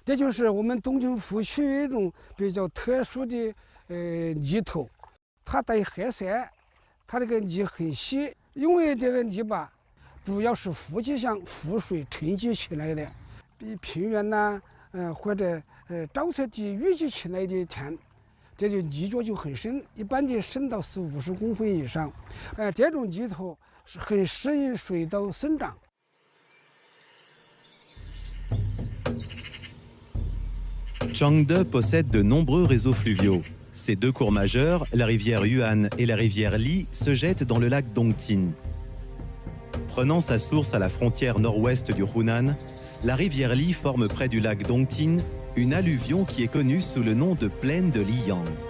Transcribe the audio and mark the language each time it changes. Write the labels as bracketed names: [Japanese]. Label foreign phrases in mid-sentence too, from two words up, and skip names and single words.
[Chinese] 这就是我们东京湖区一种比较特殊的泥头，它带黑色，它这个泥很细，因为这个泥巴主要是富集上湖水沉积起来的，比平原呐，或者沼泽地淤积起来的田，这就泥脚就很深，一般的深到40-50公分以上，这种泥头是很适应水稻生长。 [French] Changde possède de nombreux réseaux fluviaux. Ses deux cours majeurs, la rivière Yuan et la rivière Li, se jettent dans le lac Dongtin. Prenant sa source à la frontière nord-ouest du Hunan, la rivière Li forme près du lac Dongtin une alluvion qui est connue sous le nom de plaine de Liyang.